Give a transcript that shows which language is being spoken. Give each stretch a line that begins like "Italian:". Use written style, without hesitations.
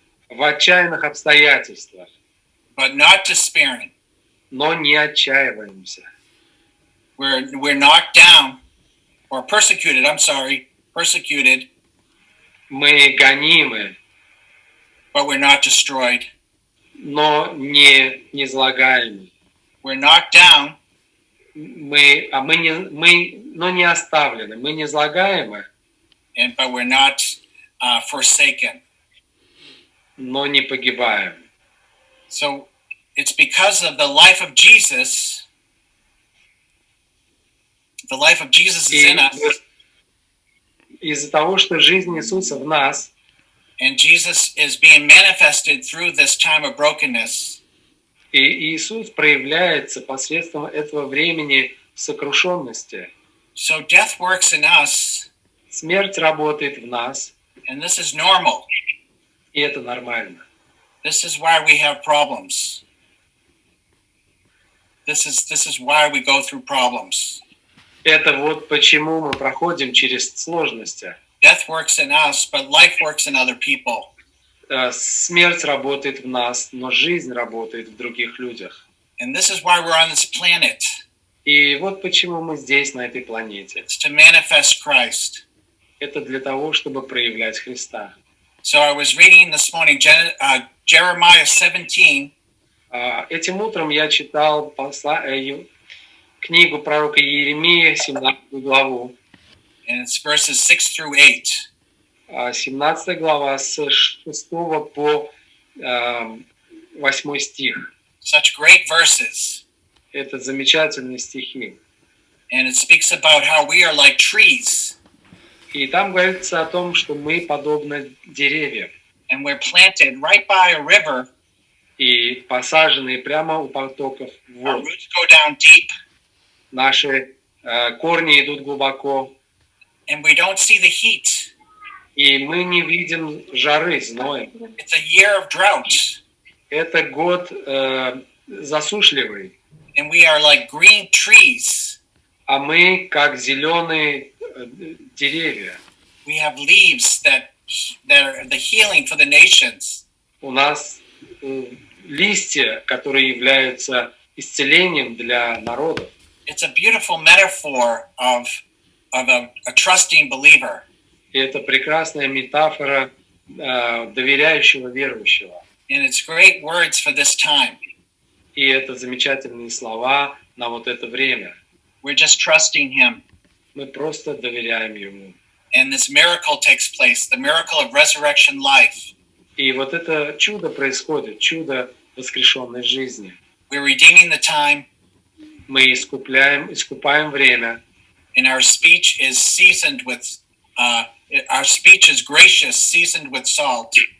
Russian: в отчаянных обстоятельствах,
English: but not despairing.
Russian: Но не отчаиваемся.
English: We're knocked down or persecuted. Persecuted.
Russian: Мы гонимы,
English: but we're not destroyed.
Russian: но не излагаемы.
English: We're knocked down,
Russian: Но не оставлены, мы не излагаемы,
English: but we're not forsaken.
Russian: но не погибаем.
English: So it's because of the life of Jesus. The life of Jesus is in us.
Russian: Из-за того, что жизнь Иисуса в нас,
English: and Jesus is being manifested through this time of brokenness.
Russian: И Иисус проявляется посредством этого времени сокрушенности.
English: So death works in us.
Russian: Смерть работает в нас.
English: And this is normal.
Russian: И это нормально.
English: This is why we have problems. This is why we go through problems.
Russian: Это вот почему мы проходим через сложности.
English: Death works in us, but life works in other people.
Russian: Смерть работает в нас, но жизнь работает в других людях.
English: And this is why we're on this planet.
Russian: И вот почему мы здесь, на этой планете.
English: It's to manifest Christ.
Russian: Это для того, чтобы проявлять Христа.
English: So I was reading this morning Jeremiah 17.
Russian: Этим утром я читал книгу пророка Иеремии, 17 главу.
English: And it's verses 6 through 8.
Russian: 17 глава с 6 по 8 стих.
English: Such great verses.
Russian: Это замечательные стихи.
English: And it speaks about how we are like trees.
Russian: И там говорится о том, что мы подобны деревьям.
English: And we're planted right by a river.
Russian: И посаженные прямо у потоков
English: Our
Russian: вод.
English: roots go down deep.
Russian: Наши корни идут глубоко.
English: And we don't see the heat.
Russian: И мы не видим жары, зноя.
English: It's a year of drought.
Russian: Это год засушливый.
English: And we are like green trees.
Russian: А мы как зеленые деревья.
English: We have leaves that are the healing for the nations.
Russian: У нас листья, которые являются исцелением для народов.
English: It's a beautiful metaphor of a trusting believer.
Russian: И это прекрасная метафора доверяющего верующего.
English: And it's great words for this time.
Russian: И это замечательные слова на вот это время.
English: We're just trusting Him.
Russian: Мы просто доверяем Ему.
English: And this miracle takes place, the miracle of resurrection life.
Russian: И вот это чудо происходит, чудо воскрешенной жизни.
English: We're redeeming the time.
Russian: Мы искупаем время.
English: And our speech is seasoned with, our speech is gracious, seasoned with salt.